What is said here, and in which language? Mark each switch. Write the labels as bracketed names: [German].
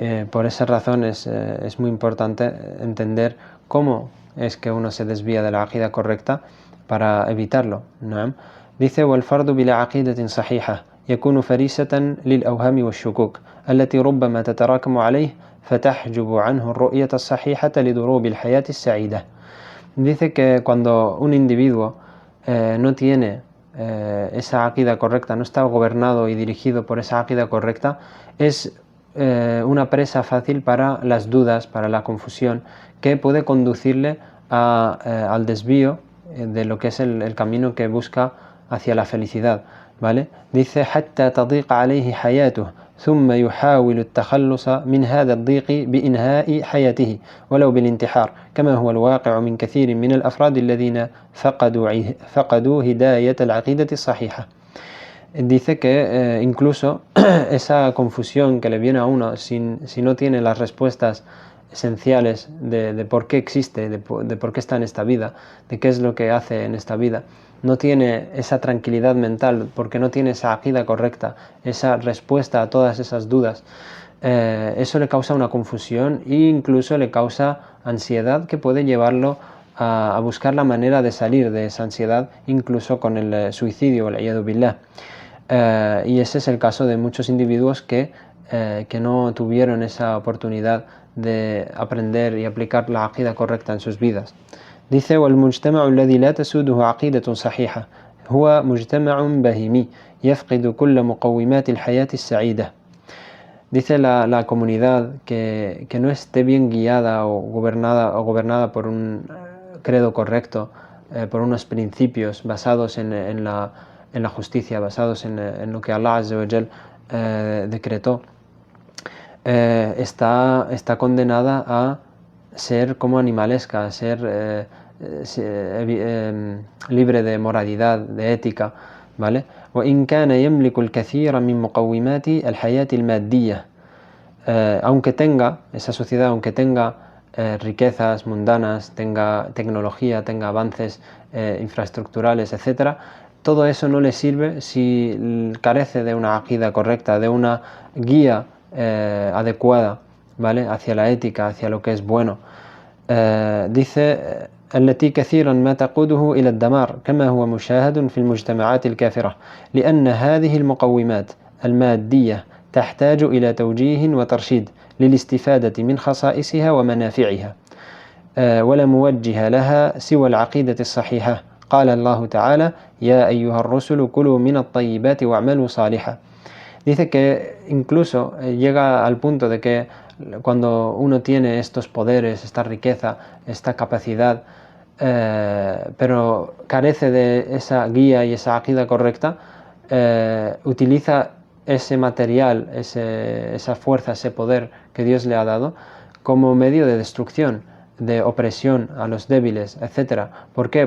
[Spanish] Por esa razón es muy importante entender cómo es que uno se desvía de la aqida correcta para evitarlo, ¿no? Dice: [Arabic] والفرد بلا عقيدة صحيحة يكون فريسة للأوهام والشكوك التي ربما تتراكم عليه فتحجب عنه الرؤية الصحيحة لدروب الحياة السعيدة. [Spanish] Dice que cuando un individuo no tiene esa aqida correcta, no está gobernado y dirigido por esa aqida correcta, es una presa fácil para las dudas, para la confusión, que puede conducirle al desvío de lo que es el camino que busca hacia la felicidad, ¿vale? Dice: [Arabic] حتى تضيق عليه حياته ثم يحاول التخلص من هذا الضيق بإنهاء حياته ولو بالانتحار كما هو الواقع من كثير من الأفراد الذين فقدوا هداية العقيدة الصحيحة. [Spanish] Dice que incluso esa confusión que le viene a uno si no tiene las respuestas esenciales de por qué existe, de por qué está en esta vida, de qué es lo que hace en esta vida, no tiene esa tranquilidad mental porque no tiene esa aqida correcta, esa respuesta a todas esas dudas, eso le causa una confusión e incluso le causa ansiedad que puede llevarlo a buscar la manera de salir de esa ansiedad, incluso con el suicidio, [Arabic] wal-iyadu billah. [Spanish] Y ese es el caso de muchos individuos que no tuvieron esa oportunidad de aprender y aplicar la aqida correcta en sus vidas. Dice: [Arabic] والمجتمع الذي لا تسوده عقيدة صحيحة هو مجتمع بهيمي يفقد كل مقومات الحياة السعيدة. [Spanish] Dice la comunidad que no esté bien guiada o gobernada por un credo correcto, por unos principios basados en la justicia, basados en lo que Allah Azza wa Jal decretó, está condenada a ser como animalesca, a ser libre de moralidad, de ética, ¿vale? [Arabic] وإن كان يملك الكثير من مقومات الحياة المادية, [Spanish] aunque tenga esa sociedad, aunque tenga riquezas mundanas, tenga tecnología, tenga avances infraestructurales, etc., todo eso no le sirve si carece de una aqida correcta, de una guía adecuada, ¿vale?, hacia la ética, hacia lo que es bueno. Dice: [Arabic] التي كثيرا ما تقوده إلى الدمار كما هو مشاهد في المجتمعات الكافرة لأن هذه المقومات المادية تحتاج إلى توجيه وترشيد للاستفادة من خصائصها ومنافعها ولا موجه لها سوى العقيدة الصحيحة. قال الله تعالى: يا أيها الرسل كلوا من الطيبات واعملوا صالحا. [Spanish] Dice que incluso llega al punto de que cuando uno tiene estos poderes, esta riqueza, esta capacidad, pero carece de esa guía y esa aqida correcta, utiliza ese material, esa fuerza, ese poder que Dios le ha dado como medio de destrucción, de opresión a los débiles, etc. ¿Por qué?